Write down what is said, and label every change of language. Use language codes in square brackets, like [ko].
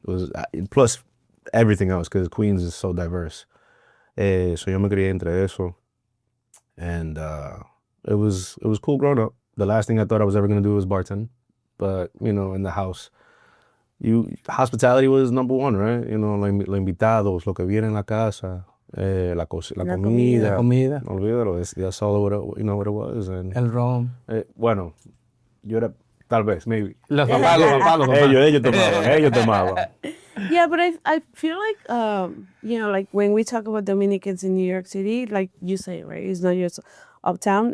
[en] It was plus everything else because Queens is so diverse. So [es] yo me crié entre eso, [en] and it was cool growing up. The last thing I thought I was ever gonna do was bartend, but in the house, hospitality was number one, right? [es] Los invitados, lo que viene en la casa, la comida. Comida. Olvídalo, [en] that's all what it was. And [es] El ron. bueno, yo era, tal vez, [en] maybe. [es] Los papás, los papás, los papás. Ellos tomaban. [en] Yeah, but I feel like, like when we talk about Dominicans in New York City, like you say, right, it's not just uptown.